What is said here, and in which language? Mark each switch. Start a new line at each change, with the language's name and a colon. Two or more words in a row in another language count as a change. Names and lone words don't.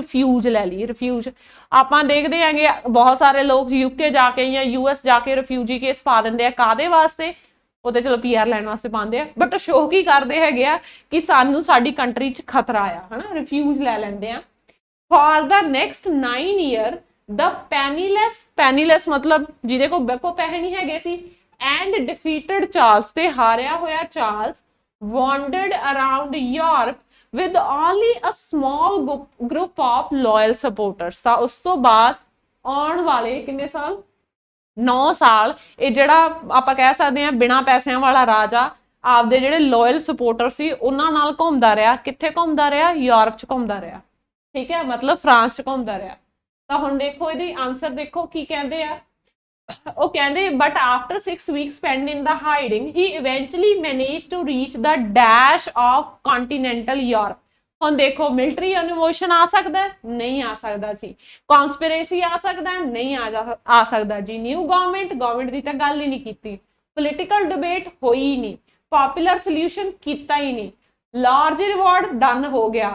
Punjabi: ਰਿਫਿਊਜ ਲੈ ਲਈ। ਰਿਫਿਊਜ ਆਪਾਂ ਦੇਖਦੇ ਹੈਗੇ ਬਹੁਤ ਸਾਰੇ ਲੋਕ UK ਜਾ ਕੇ ਜਾਂ US ਜਾ ਕੇ
English: refugee case
Punjabi: ਪਾ ਦਿੰਦੇ ਆ, ਕਾਹਦੇ ਵਾਸਤੇ? ਉਹਦੇ ਚਲੋ PR ਲੈਣ ਵਾਸਤੇ ਪਾਉਂਦੇ ਆ,
English: but show
Punjabi: ਕੀ ਕਰਦੇ ਹੈਗੇ ਆ ਕਿ ਸਾਨੂੰ ਸਾਡੀ ਕੰਟਰੀ 'ਚ ਖਤਰਾ ਆ, ਹਨਾ, ਰਿਫਿਊਜ ਲੈ ਲੈਂਦੇ ਆ।
English: For the next 9 year the penniless
Punjabi: ਮਤਲਬ ਜਿਹਦੇ ਕੋਲ ਪੈਸੇ ਨਹੀਂ ਹੈਗੇ ਸੀ,
English: and defeated Charles,
Punjabi: ਤੇ ਹਾਰਿਆ ਹੋਇਆ ਚਾਰਲਸ
English: wandered around Europe with only a small group of loyal supporters।
Punjabi: ਤਾਂ ਉਸ ਤੋਂ ਬਾਅਦ ਆਉਣ ਵਾਲੇ ਕਿੰਨੇ ਸਾਲ? 9 ਸਾਲ ਇਹ ਜਿਹੜਾ ਆਪਾਂ ਕਹਿ ਸਕਦੇ ਹਾਂ ਬਿਨਾਂ ਪੈਸਿਆਂ ਵਾਲਾ ਰਾਜਾ ਆਪਦੇ ਜਿਹੜੇ
English: loyal supporter
Punjabi: ਸੀ ਉਹਨਾਂ ਨਾਲ ਘੁੰਮਦਾ ਰਿਹਾ। ਕਿੱਥੇ ਘੁੰਮਦਾ ਰਿਹਾ? ਯੂਰਪ 'ਚ ਘੁੰਮਦਾ ਰਿਹਾ, ਠੀਕ ਹੈ, ਮਤਲਬ ਫਰਾਂਸ 'ਚ ਘੁੰਮਦਾ ਰਿਹਾ। ਤਾਂ ਹੁਣ ਦੇਖੋ ਇਹਦੀ ਆਨਸਰ ਦੇਖੋ ਕੀ ਕਹਿੰਦੇ ਆ। ਉਹ ਕਹਿੰਦੇ
English: But after 6 weeks spent in the hiding he eventually managed to reach the dash of continental Europe।
Punjabi: ਹੁਣ ਦੇਖੋ
English: military innovation
Punjabi: ਆ ਸਕਦਾ? ਨਹੀਂ ਆ ਸਕਦਾ ਜੀ। ਕਨਸਪੀਰੇਸੀ ਆ ਸਕਦਾ? ਨਹੀਂ ਆ ਸਕਦਾ ਜੀ।
English: new government
Punjabi: ਦੀ ਤਾਂ ਗੱਲ ਹੀ ਨਹੀਂ ਕੀਤੀ।
English: political debate
Punjabi: ਹੋਈ ਨਹੀਂ।
English: popular solution
Punjabi: ਕੀਤਾ ਹੀ ਨਹੀਂ।
English: large reward done
Punjabi: ਹੋ ਗਿਆ।